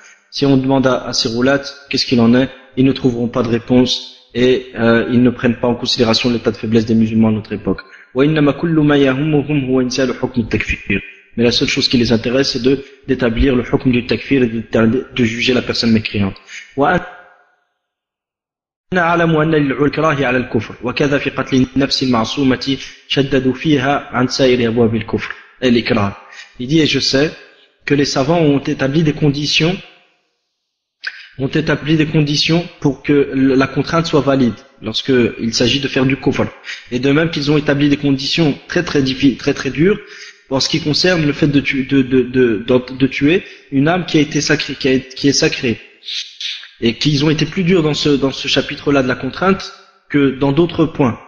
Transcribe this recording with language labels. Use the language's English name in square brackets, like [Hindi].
[French] Si on demande à ces roulates qu'est-ce qu'il en est, ils ne trouveront pas de réponse, et ils ne prennent pas en considération l'état de faiblesse des musulmans à notre époque. Mais la seule chose qui les intéresse, c'est d'établir le hukm du takfir et de juger la personne mécréante. [Arabic] نعلم أن للعكراه على الكفر وكذا في قتل النفس المعصومة شددوا فيها عن سائر أبواب الكفر الإكراه. [French] Il dit, et je sais que les savants ont établi des conditions pour que la contrainte soit valide lorsqu'il s'agit de faire du kufr, et de même qu'ils ont établi des conditions très dures en ce qui concerne le fait de tuer une âme qui a été sacrée, qui est sacrée, et qu'ils ont été plus durs dans ce chapitre-là de la contrainte que dans d'autres points.